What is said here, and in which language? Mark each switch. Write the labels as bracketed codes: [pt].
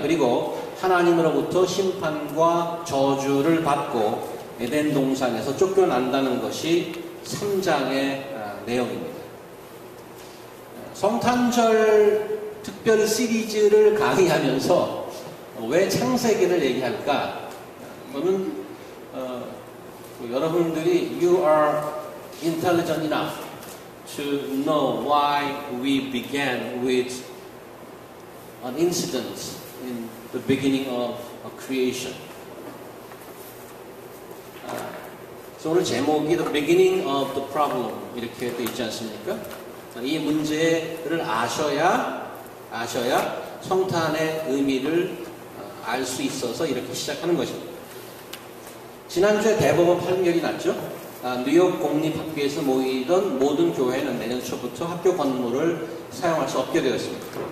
[ko] 그리고 하나님으로부터 심판과 저주를 받고 에덴 동산에서 쫓겨난다는 것이 3장의 내용입니다. 성탄절 특별 시리즈를 강의하면서 왜 창세기를 얘기할까? 저는 여러분들이 [en] You are intelligent enough to know why we began with an incident in the beginning of creation. [ko] 그래서 오늘 제목이 [en] The Beginning of the Problem [ko] 이렇게 되어 있지 않습니까? 이 문제를 아셔야 성탄의 의미를 알 수 있어서 이렇게 시작하는 것입니다. 지난주에 대법원 판결이 났죠. 뉴욕 공립학교에서 모이던 모든 교회는 내년 초부터 학교 건물을 사용할 수 없게 되었습니다.